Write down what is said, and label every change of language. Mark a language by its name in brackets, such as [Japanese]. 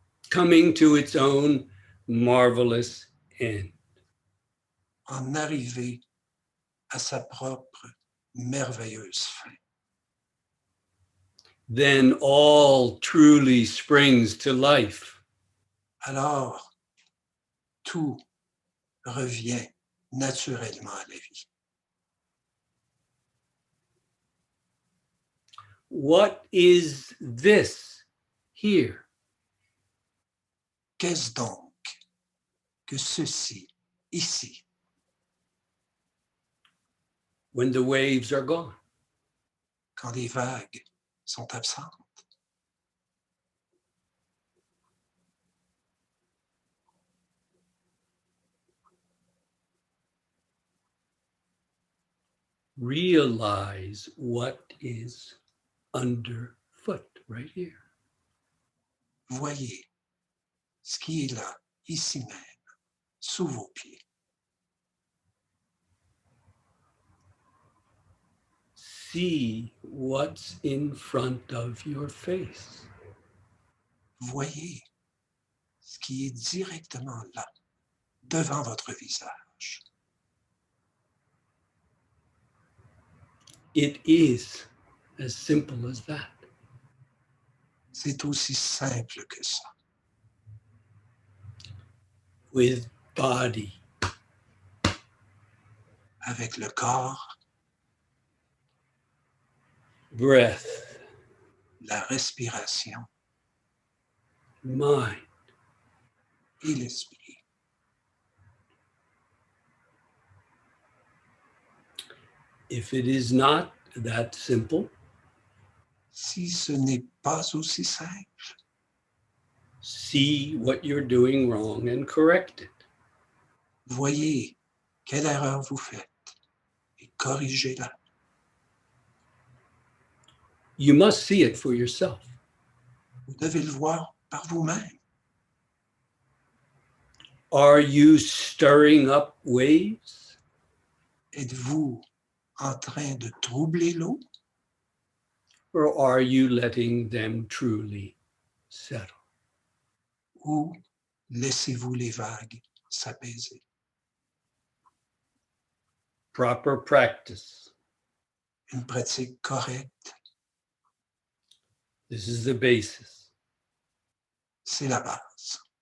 [English] Coming to its own marvelous end. [French] en arriver à sa propre merveilleuse fin. [English] Then all truly springs to life. [French] Alors, tout revient naturellement à la vie. [English] What is this here? [French] Qu'est-ce donc que ceci, ici, [English] When the waves are gone? [French] quand les vagues sont absentes? [English] Realize what is underfoot right here. [French] Voyez ce qui est là, ici même, sous vos pieds. [English] See what's in front of your face. [French] Voyez ce qui est directement là, devant votre visage. [English] It is as simple as that. [French] C'est aussi simple que ça. [English] With body, [French] Avec le corps, [English] breath, [French] la respiration [English] mind, [French] et l'esprit. [English] if it is not that simple, [French] Si ce n'est pas aussi simple, [English] see what you're doing wrong and correct it. [French] voyez quelle erreur vous faites et corrigez-la. [English] You must see it for yourself. [French] Vous devez le voir par vous-même. [English] Are you stirring up waves? [French] Êtes-vous en train de troubler l'eau [English] Or are you letting them truly settle? [French] ou laissez-vous les vagues s'apaiser? [English] Proper practice. [French] Une pratique correcte, [English] This is the basis. [French] c'est la base.